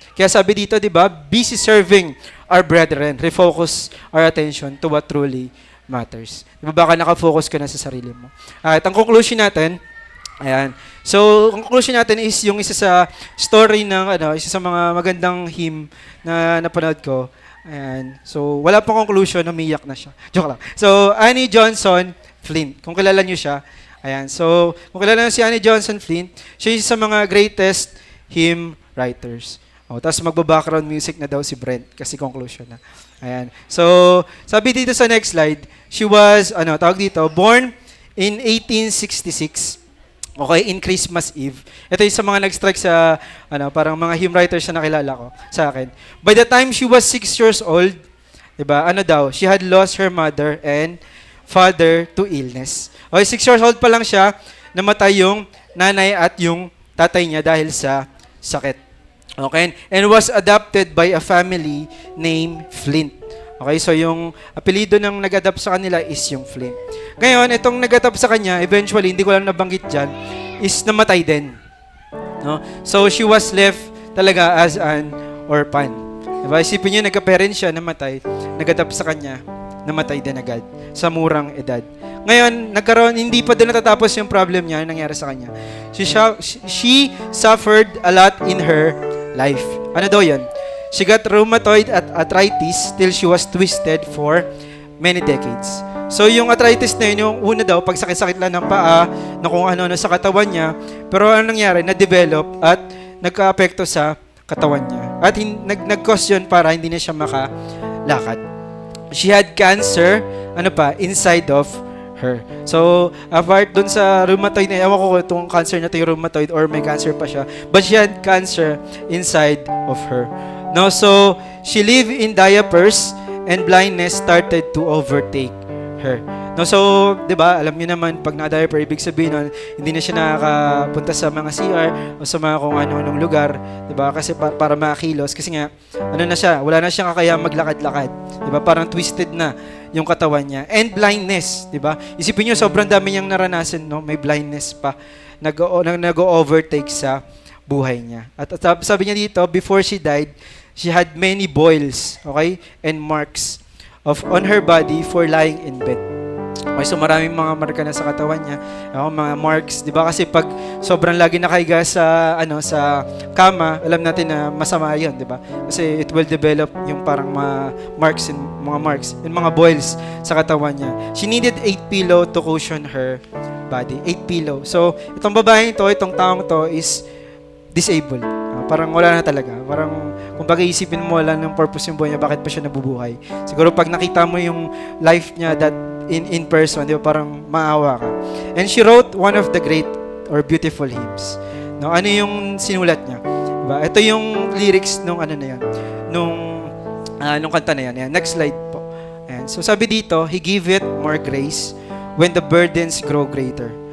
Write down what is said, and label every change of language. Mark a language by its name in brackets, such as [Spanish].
[Filipino] Kaya sabi dito, di ba, [English] busy serving our brethren, refocus our attention to what truly matters. [Filipino] Diba baka nakafocus ka na sa sarili mo. At ang conclusion natin, ayan. So, ang conclusion natin is yung isa sa story ng, isa sa mga magandang hymn na napanood ko. Ayan. So, wala pang conclusion, umiyak na siya. Joke lang. So, Annie Johnson Flint. Kung kilala niyo siya. Ayan. So, kung kilala niyo si Annie Johnson Flint, siya isa sa mga greatest hymn writers. Tapos magba-background music na daw si Brent kasi conclusion na. Ayan. [English] So, [Filipino] sabi dito sa [English] next slide, she was, born in 1866. Okay, in Christmas Eve. [Filipino] Ito yung sa mga nag-strike sa, parang mga hymn writers na nakilala ko sa akin. [English] By the time she was 6 years old, diba, she had lost her mother and father to illness. [Filipino] Okay, 6 years old pa lang siya, namatay yung nanay at yung tatay niya dahil sa sakit. [English] Okay, and was adopted by a family named Flint. [Filipino] Okay, so yung apelido ng nag-adapt sa kanila is yung Flint. Ngayon, itong nag-adapt sa kanya, eventually, hindi ko lang nabanggit dyan, is namatay din. No? [English] So, she was left talaga as an orphan. [Filipino] Diba? Isipin niyo, nagka-parent siya, namatay, nag-adapt sa kanya, namatay din agad, sa murang edad. Ngayon, hindi pa din natatapos yung problem niya, yung nangyari sa kanya. [English] She suffered a lot in her life. [Filipino] Ano daw yan? [English] She got rheumatoid arthritis till she was twisted for many decades. [Filipino] So, yung arthritis na yun, yung una daw, pag sakit-sakit lang ng paa, na kung ano-ano sa katawan niya, pero ano nangyari, na-develop at nagka-apekto sa katawan niya. At nag-cause yun para hindi na siya makalakad. [English] She had cancer, inside of her. [Filipino] So, apart dun sa rheumatoid na, ewan ko kung itong cancer na ito yung rheumatoid or may cancer pa siya, [English] but she had cancer inside of her. No, so, she lived in diapers and blindness started to overtake her. [Filipino] No, so, 'di ba? Alam niyo naman pag na-diaper, ibig sabihin nun, hindi na siya nakakapunta sa mga CR o sa mga kung ano-anong lugar, 'di ba? Kasi para makakilos kasi nga na siya, wala na siyang kakaya maglakad-lakad. 'Di ba? Parang twisted na yung katawan niya. And blindness, 'di ba? Isipin niyo sobrang dami niyang naranasan, no? May blindness pa. Nag-overtake sa buhay niya. At sabi niya dito, [English] before she died, she had many boils, okay? And marks on her body for lying in bed. [Filipino] Okay, so maraming mga marka na sa katawan niya, mga marks, 'di ba? Kasi pag sobrang lagi nakahiga sa sa kama, alam natin na masama 'yon, 'di ba? Kasi [English] it will develop [Filipino] yung parang mga marks and mga boils sa katawan niya. [English] She needed 8 pillow to cushion her body. 8 pillow. [Filipino] So, itong babaeng to, itong taong to is disabled. Parang wala na talaga. Parang kung isipin mo wala ng purpose yung buhay niya, bakit pa siya nabubuhay? Siguro pag nakita mo yung life niya [English] that in person, [Filipino] di ba, parang maawa ka. [English] And she wrote one of the great or beautiful hymns. [Filipino] No, ano yung sinulat niya? Diba? Ito yung lyrics nung nung kanta na yan. Ayan, next slide po. Ayan. So sabi dito, [English] He gave it more grace when the burdens grow greater.